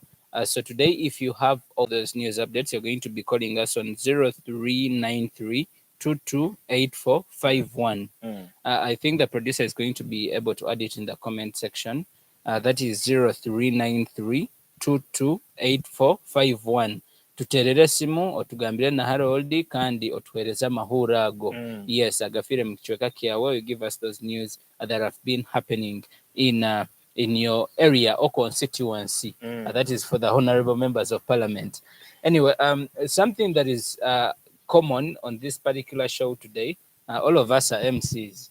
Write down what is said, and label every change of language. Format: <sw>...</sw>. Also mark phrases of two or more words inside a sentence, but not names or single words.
<en>So today, if you have all those news updates, you're going to be calling us on 0393 228451. I think the producer is going to be able to add it in the comment section. That is 0393 228451.</en> <nyn>Tuterere simu otugambire na Harold kandi otuhereza amahura ago. Yes, Agafiire mu kichweka kiawe,</nyn> <en>you give us those news that have been happening in your area or constituency. That is for the honorable members of parliament. Anyway, something that is common on this particular show today, all of us are MCs.</en>